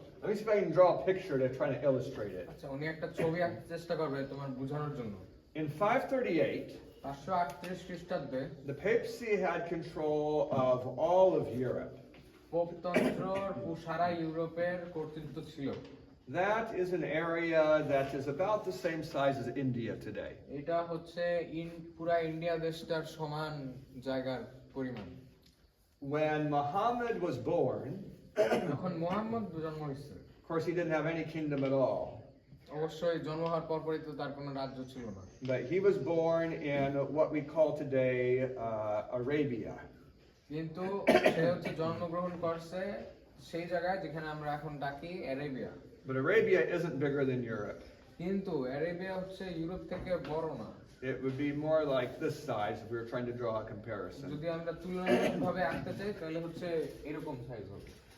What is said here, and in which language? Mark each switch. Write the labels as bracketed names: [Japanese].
[English] Let me see if I can draw a picture to try to illustrate it. [Bangla] আচ্ছা, উনি একটা ছবি আঁকতে চেষ্টা করবে তোমার বোঝানোর জন্য। [English] In 538, [Bangla] 538 খ্রিস্টাব্দে [English] the papacy had control of all of Europe. [Bangla] পোপতন্ত্রর সারা ইউরোপের কর্তৃত্ব ছিল। [English] That is an area that is about the same size as India today. [Bangla] এটা হচ্ছে পুরা ইন্ডিয়া দেশটার সমান জায়গার পরিমাণ। [English] When Muhammad was born, [Bangla] যখন মুহাম্মদ জন্ম হয়েছে, [English] of course he didn't have any kingdom at all. [Bangla] অবশ্যই জন্ম হওয়ার পরপরই তো তার কোনো রাজ্য ছিল না। [English] But he was born in what we call today Arabia. [Bangla] কিন্তু সে হচ্ছে জন্মগ্রহণ করছে সেই জায়গায় যেখানে আমরা এখন ডাকি অ্যারেবিয়া, [English] But Arabia isn't bigger than Europe. [Bangla] কিন্তু অ্যারেবিয়া হচ্ছে ইউরোপ থেকে বড় না। [English] It would be more like this size if we were trying to draw a comparison. [Bangla] যদি আমরা তুলনামূলকভাবে আঁকতে চাই তাহলে হচ্ছে এরকম সাইজ হবে।